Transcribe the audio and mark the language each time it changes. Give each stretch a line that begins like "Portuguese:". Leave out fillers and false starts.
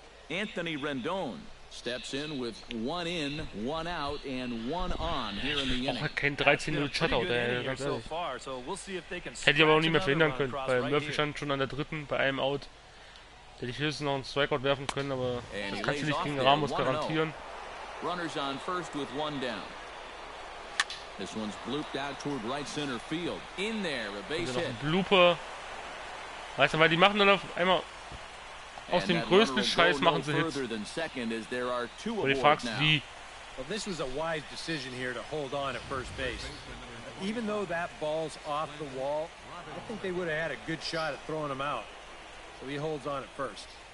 English: Anthony Rendon steps in with one in, one out, and one on here in the inning.
German: Auch kein 13-0 Shutout, ey, ganz ehrlich. Hätte ich aber auch nicht mehr verhindern können, weil Murphy stand schon an der dritten bei einem Out. Hätte ich höchstens noch einen Strikeout werfen können, aber das kannst du nicht gegen Ramos garantieren.
English: Runners on first with one down. This one's blooped out toward right center field. In there, a base
German: Also noch
English: hit.
German: ein Blooper. Weißt du, weil die machen dann auf einmal aus dem größten Scheiß machen sie Hits. Und ich fragst, wie?
English: Well, this was a wise decision here to hold on at first base. Even though that ball's off the wall, I think they would have had a good shot at throwing him out. So he holds on at first.